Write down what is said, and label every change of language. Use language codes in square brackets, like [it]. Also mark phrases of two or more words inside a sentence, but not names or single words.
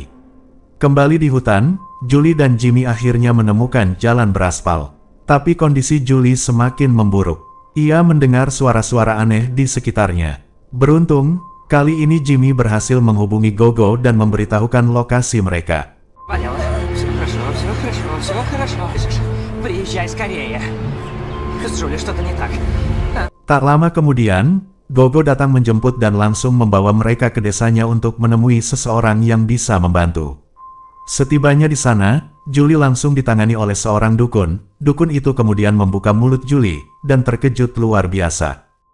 [id] Kembali di hutan, Julie dan Jimmy akhirnya menemukan jalan beraspal. Tapi kondisi Julie semakin memburuk. Ia mendengar suara-suara aneh di sekitarnya. Beruntung, kali ini Jimmy berhasil menghubungi Gogo dan memberitahukan lokasi mereka. [ru] Поняла. Все хорошо. Приезжай скорее. С Джули что-то не так. [id] Tak lama kemudian, Gogo datang menjemput dan langsung membawa mereka ke desanya untuk menemui seseorang yang bisa membantu. Setibanya di sana, Julie langsung ditangani oleh seorang dukun. Dukun itu kemudian membuka mulut Julie, dan terkejut luar biasa.